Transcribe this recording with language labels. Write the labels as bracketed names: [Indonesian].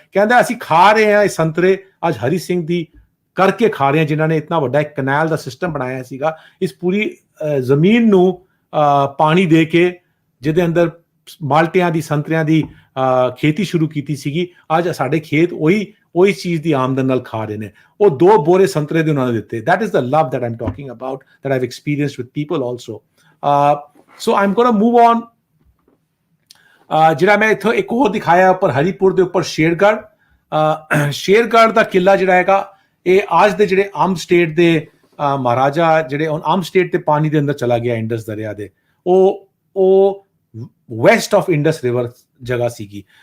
[Punjabi] ਕਹਿੰਦਾ ਅਸੀਂ ਖਾ ਰਹੇ ਹਾਂ ਇਹ ਸੰਤਰੇ ਅੱਜ ਹਰੀ ਸਿੰਘ ਦੀ ਕਰਕੇ ਖਾ ਰਹੇ ਹਾਂ, ਜਿਨ੍ਹਾਂ ਨੇ ਇਤਨਾ ਵੱਡਾ ਇੱਕ ਕਨਾਲ ਦਾ ਸਿਸਟਮ ਬਣਾਇਆ ਸੀਗਾ, ਇਸ ਪੂਰੀ ਜ਼ਮੀਨ ਨੂੰ ਪਾਣੀ ਦੇ ਕੇ, ਜਿਹਦੇ ਅੰਦਰ ਮਾਲਟਿਆਂ ਦੀ ਸੰਤਰਿਆਂ ਦੀ ਖੇਤੀ ਸ਼ੁਰੂ ਕੀਤੀ ਸੀਗੀ। ਅੱਜ ਸਾਡੇ ਖੇਤ ਉਹੀ ਚੀਜ਼ ਦੀ ਆਮਦਨ ਨਾਲ ਖਾ ਰਹੇ ਨੇ। ਉਹ 2 ਬੋਰੇ ਸੰਤਰੇ ਦੇ ਉਹਨਾਂ ਨੇ ਦਿੱਤੇ। [English] that is the love that I'm talking about, that I've experienced with people also. So I'm going to move on. [Punjabi] ਜਿਹੜਾ ਮੈਂ ਇੱਥੋਂ ਇੱਕ ਹੋਰ ਦਿਖਾਇਆ ਉੱਪਰ ਹਰੀਪੁਰ ਦੇ ਉੱਪਰ ਸ਼ੇਰਗੜ੍ਹ ਦਾ ਕਿਲਾ ਜਿਹੜਾ ਹੈਗਾ, ਇਹ ਅੱਜ ਦੇ ਜਿਹੜੇ ਅੰਬ ਸਟੇਟ ਦੇ ਮਹਾਰਾਜਾ ਜਿਹੜੇ ਅੰਬ ਸਟੇਟ ਦੇ ਪਾਣੀ ਦੇ ਅੰਦਰ ਚਲਾ ਗਿਆ ਇੰਡਸ ਦਰਿਆ ਦੇ, ਉਹ [English] west of Indus river [Punjabi] ਜਗ੍ਹਾ ਸੀਗੀ।